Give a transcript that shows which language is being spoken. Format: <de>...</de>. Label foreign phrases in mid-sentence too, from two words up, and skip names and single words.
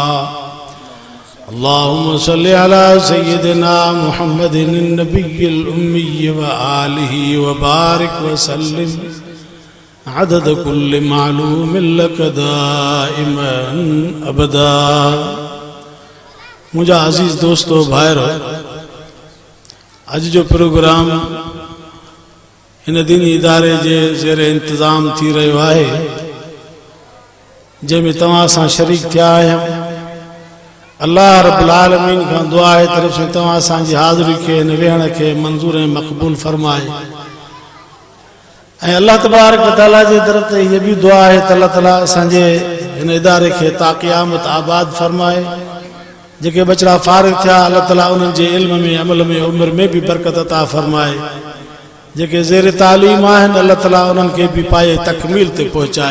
<ar>اللهم صل على سيدنا محمد النبي الأمي وآله وبارك وسلم عدد كل معلوم لك دائما أبدا।</ar> <sd>मुझा अज़ीज़ दोस्तों भाइरो, अज जो प्रोग्राम इन दीनी इदारे जे ज़ेरे इंतज़ाम थी रहियो आहे जंहिंमें तव्हां सां शरीक थिया आहियूं। अल्लाह रब्बुल आलमीन खां दुआ आहे तरफ़ से तव्हां असांजी हाज़िरी खे हिन वेहण खे मंज़ूर ऐं मक़बूल फरमाए। ऐं अल्लाह तबारक व तआला जे तरफ़ ते इहा बि दुआ आहे त अल्लाह ताला असांजे हिन इदारे खे ता क़यामत आबाद फरमाए। जेके बचड़ा फारिग थिया अल्लाह ताला उन्हनि जे इल्म में अमल में उम्र में भी बरकत अता फरमाए। जेके ज़ेर तालीम आहिनि अल्लाह ताला उन्हनि खे भी पाए तकमील ते पहुचाए।</sd>